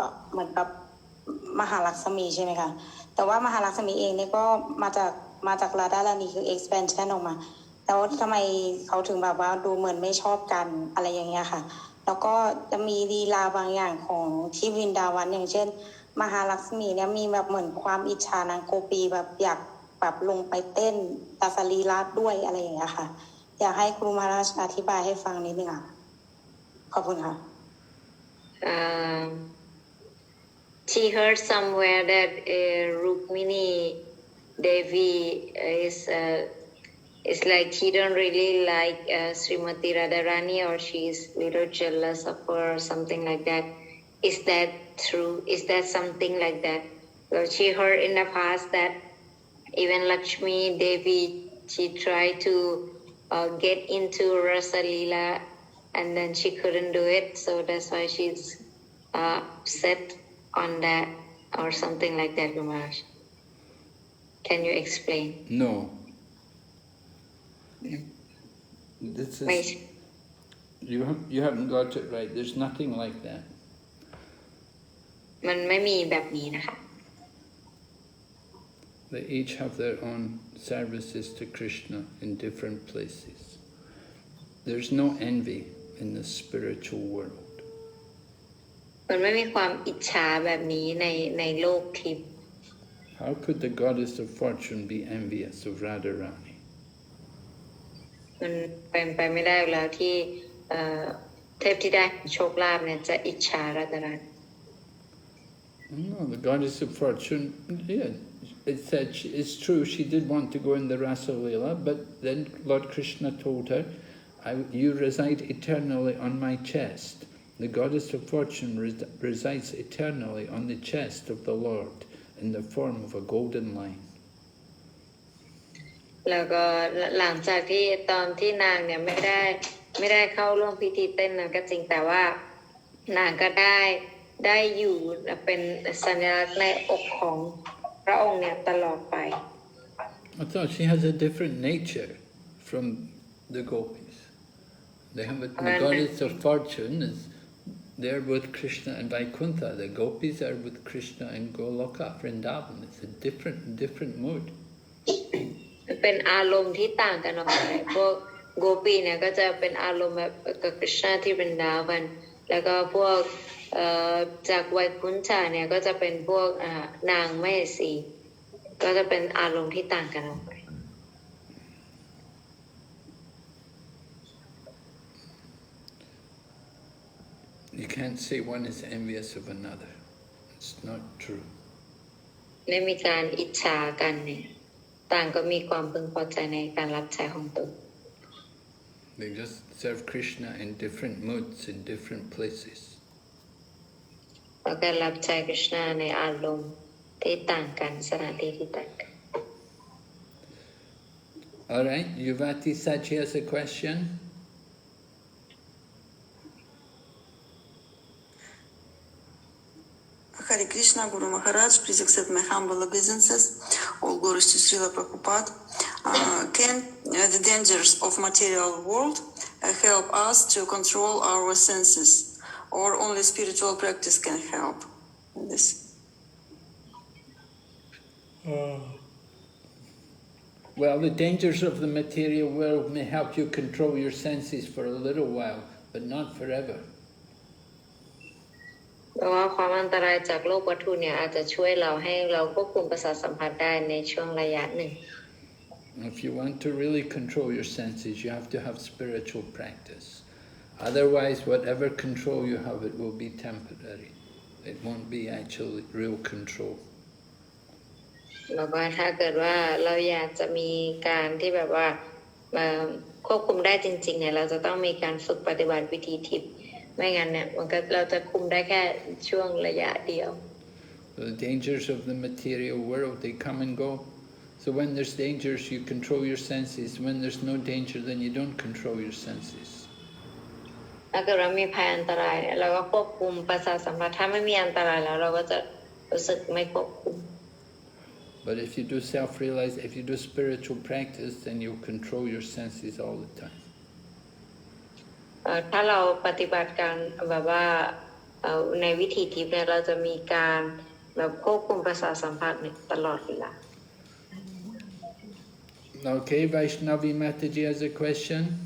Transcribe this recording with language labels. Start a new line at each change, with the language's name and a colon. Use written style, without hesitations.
Thai: เหมือนกับมหาลักษมีใช่ไหมคะแต่ว่ามหาลักษมีเองเนี่ยก็มาจากระดับดานีคือ expansion ออกมาแล้วทำไมเขาถึงแบบว่าดูเหมือนไม่ชอบกันอะไรอย่างเงี้ยค่ะแล้วก็จะมีลีลาบางอย่างของที่วินดาวันอย่างเช่นมหาลักษมีเนี่ยมีแบบเหมือนความอิจฉานางโกปีแบบอยากแบบลงไปเต้นตัสรีราชด้วยอะไรอย่างเงี้ยค่ะอยากให้ครูมหาราชอธิบายให้ฟังนิดนึงค่ะขอบคุณค่ะ
English: She heard somewhere that Rukmini Devi is like she don't really like Srimati Radharani, or she is little jealous of her or something like that. Is that true? Is that something like that? Well, she heard in the past that even Lakshmi Devi, she tried to get into Rasa Leela and then she couldn't do it, so that's why she's upset on that or something like that, Gumaraj. Can you explain? No. This is, you haven't got it right. There's nothing like that.
Thai: มันไม่มีแบบนี้นะคะ
English: They each have their own services to Krishna in different places. There's no envy in the spiritual world.
Thai: มันไม่มีความอิจฉาแบบนี้ในโลกทิพย์
English: How could the goddess of fortune be envious of Radharani?
Thai: มันเป็นไปไม่ได้แล้วที่เทพที่ได้โชคลาภเนี่ยจะอิจฉารัตนา
English: No, the goddess of fortune, yeah, it said it's true she did want to go in the Rasa Leela, but then Lord Krishna told her, you reside eternally on my chest. The goddess of fortune resides eternally on the chest of the Lord in the form of a golden line.
Thai: แล้วก็หลังจากที่ตอนที่นางเนี่ยไม่ได้เข้าร่วมพิธีเต้นนั้นก็จริงแต่ว่านางก็ได้อยู่เป็นสัญลักษณ์ในอกของพระองค์เนี่ยตลอดไป
English: I thought she has a different nature from the gopis. They have the goddess of fortune is there with Krishna and Vaikuntha. The gopis are with Krishna and Goloka, Vrindavan. It's a different mood.
Thai: เป็นอารมณ์ที่ต่างกันออกไปพวกโกปีเนี่ยก็จะเป็นอารมณ์แบบกับคริชนาที่เป็นดาวันแล้วก็พวกจากไวคุนชาเนี่ยก็จะเป็นพวกนางแม่สีก็จะเป็นอารมณ์ที่ต่างกันออกไป
English: You can't say one is envious of another. It's not true.
Thai: ไม่มีการอิจฉากันเนี่ยต่างก็มีความพึงพอใจในการรับใช้ของตน
English: They just serve Krishna in different moods, in different places.
Thai: แล้วก็รับใช้คริชนาในอารมณ์ที่ต่างกันสถานที่ที่ต่างกัน
English: All right, Yuvati Sachi has a question. Hare Krishna, Guru Maharaj, please accept my humble obeisances. All glories to Srila Prabhupada. Can the dangers of material world help us to control our senses, or only spiritual practice can help in this? Well, the dangers of the material world may help you control your senses for a little while, but not forever.
Thai: เพราะว่าความอันตรายจากโลกวัตถุเนี่ยอาจจะช่วยเราให้เราควบคุมประสาทสัมผัสได้ในช่วงระยะหนึ่ง
English: If you want to really control your senses, you have to have spiritual practice. Otherwise, whatever control you have, it will be temporary. It won't be actually real control.
Thai: แล้วก็ถ้าเกิดว่าเราอยากจะมีการที่แบบว่าควบคุมได้จริงๆเนี่ยเราจะต้องมีการฝึกปฏิบัติวิธีทิพย์ไม่งั้นเนี่ยมันก็เราจะคุมได้แค่ช่วงระยะเดียว
English: So the dangers of the material world, they come and go. So when there's dangers, you control your senses. When there's no danger, then you don't control your senses.
Thai: ถ้าเกิดเรามีภัยอันตรายเราก็ควบคุมประสาทสัมผัสถ้าไม่มีอันตรายแล้วเราก็จะรู้สึกไม่ควบคุม
English: But if you do self-realize, if you do spiritual practice, then you'll control your senses all the time.
Thai: ถ้าเราปฏิบัติการแบบว่าในวิถีทิพย์เนี่ยเราจะมีการแบบควบคุมประสาทสัมผัสตลอดเวลา
English: Okay, Vaishnavi Mataji has a question.